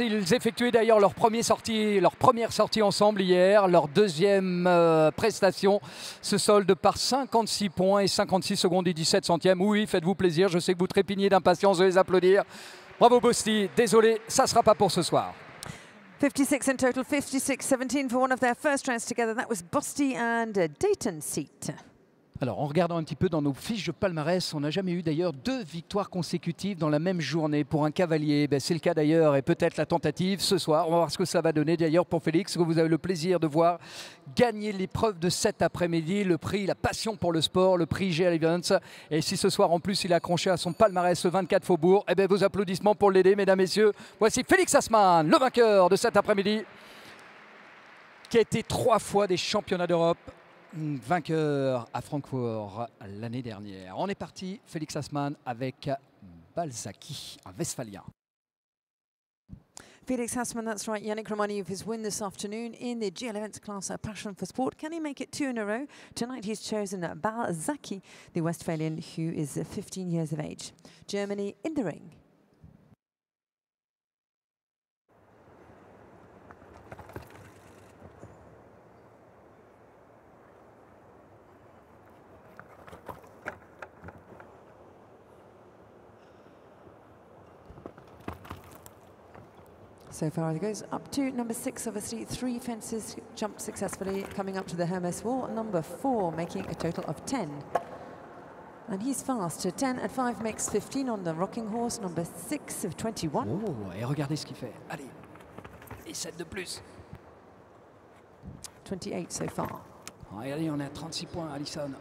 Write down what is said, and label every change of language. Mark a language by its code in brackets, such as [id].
[fr] Ils effectuaient d'ailleurs leur première sortie ensemble hier. Leur deuxième prestation se solde par 56 points et 56 secondes et 17 centièmes. Oui, faites-vous plaisir. Je sais que vous trépignez d'impatience de les applaudir. Bravo Bosti. Désolé, ça ne sera pas pour ce soir. [en] 56 in total, 56-17 for one of their first rounds together. That was Bosti and Dayton Seat. [fr] Alors, en regardant un petit peu dans nos fiches de palmarès, on n'a jamais eu d'ailleurs 2 victoires consécutives dans la même journée pour un cavalier. C'est le cas d'ailleurs et peut-être la tentative ce soir. On va voir ce que ça va donner d'ailleurs pour Félix, que vous avez le plaisir de voir gagner l'épreuve de cet après-midi, le prix La Passion pour le sport, le prix GL Events. Et si ce soir en plus il a accroché à son palmarès le 24 Faubourg, eh bien vos applaudissements pour l'aider, mesdames, messieurs. Voici Félix Assmann, le vainqueur de cet après-midi, qui a été 3 fois des championnats d'Europe. Vainqueur à Francfort l'année dernière. On est parti, Félix Assmann avec Balzaki, un Westphalien. [en] Felix Hassmann, that's right. Yannick Romani with his win this afternoon in the GL class, Passion for Sport. Can he make it 2 in a row? Tonight he's chosen Balzaki, the Westphalian, who is 15 years of age. Germany in the ring. So far it goes up to number 6, obviously 3 fences jumped successfully, coming up to the Hermes wall. Number 4 making a total of 10. And he's fast. 10 at 5 makes 15 on the rocking horse. Number 6 of 21. [fr] Oh, et regardez ce qu'il fait. Allez, et 7 de plus. [en] 28 so far. [fr] Regardez, on est à 36 points, Alison.